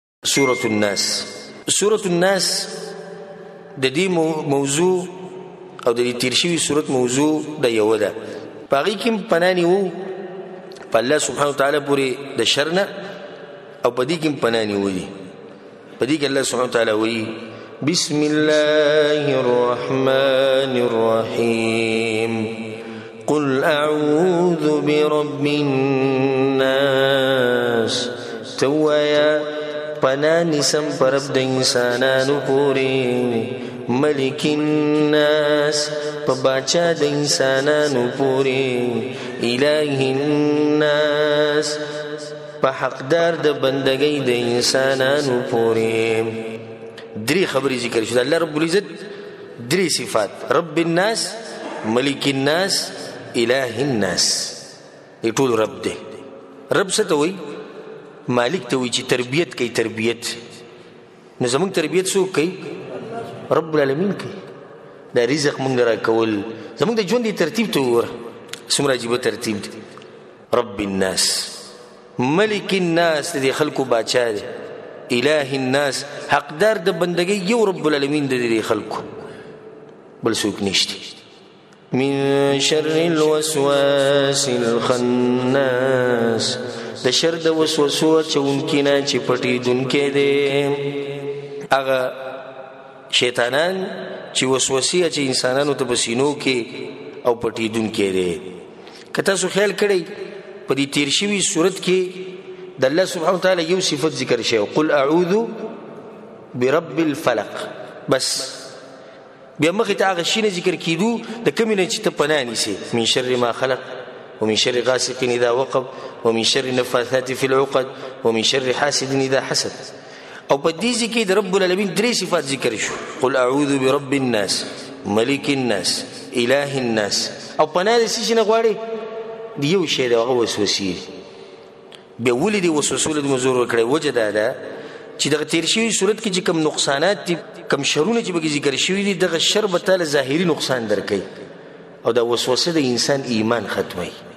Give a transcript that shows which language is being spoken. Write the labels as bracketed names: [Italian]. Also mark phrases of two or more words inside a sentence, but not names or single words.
[Pashto] سورة الناس. سورة الناس د دې موضوع او د دې تیر شوي سورت موضوع د یو ده، په هغې کې پناه نیوو په الله [Arabic] سبحانه وتعالی [Pashto] پورې د شر نه، او په دې کې پناه نیولي. په دې کې الله [Arabic] سبحانه وتعالی [Pashto] وایي [Arabic] بسم الله الرحمن الرحیم قل اعوذ برب الناس. [Pashto] توایا پناه نیسم پر رب د انسانانو پورې، [Arabic] ملک الناس [Pashto] په باچا د انسانانو پورې، [Arabic] الہ الناس [Pashto] په حقدار د بندګۍ د انسانانو پورې. درې خبرې ذکر شو. الله [Arabic] رب العزت [Pashto] درې صفات: [Arabic] رب الناس، ملک الناس، الہ الناس. [Pashto] ای ټول رب دی. رب څه ته وایي؟ مالک ته وایي چې تربیت کوي. تربیت نو زموږ تربیت څوک کوي؟ [Arabic] رب العالمین [Pashto] کوي. دا رزق موږ را کول، زموږ د ژوند ترتیب ته وګوره څومره عجیبه ترتیب دی. [Arabic] رب الناس، ملک الناس [Pashto] د خلکو باچا دی، [Arabic] الہ الناس [Pashto] حقدار د بندګۍ یو [Arabic] رب العالمین [Pashto] د دې خلکو، بل څوک نشته. [Arabic] من شر الوسواس الخناس، [Pashto] د شر د وسوسو اچونکي نه چې پټېدونکی دی. هغه شیطانان چې وسوسې اچي انسانانو ته په سینو کې او پټېدونکی دی. که تاسو خیال کړئ په دې تیر شوي صورت کې د الله [Arabic] سبحانه وتعالی [Pashto] یو صفت ذکر شوی، [Arabic] قل اعوذ برب الفلق. [Pashto] بس بیا مخې ته هغه شي نه ذکر کېدو د کومې نه چې ته پناه نیسې، [Arabic] من شر ما خلق ومن شر غاسق اذا وقب ومن شر النفاثات في العقد ومن شر حاسد اذا حسد. [Pashto] او په دې کې د [Arabic] رب العالمین [Pashto] درې صفات ذکر شو: [Arabic] قل اعوذ برب الناس، ملک الناس، الہ الناس. [Pashto] او پناه د څه نه غواړي؟ د یو شی د هغه وسوسې. بیا ولې د وسوسو له مزور وکړي؟ وجه دا ده چې دغه تیر شوي صورت کې چې کم نقصانات دي، کم شرونه چې بګي ذکر شوي دي، دغه شر به تعالی ظاهري نقصان درکوي، او دا وسوسه د انسان ایمان ختموي.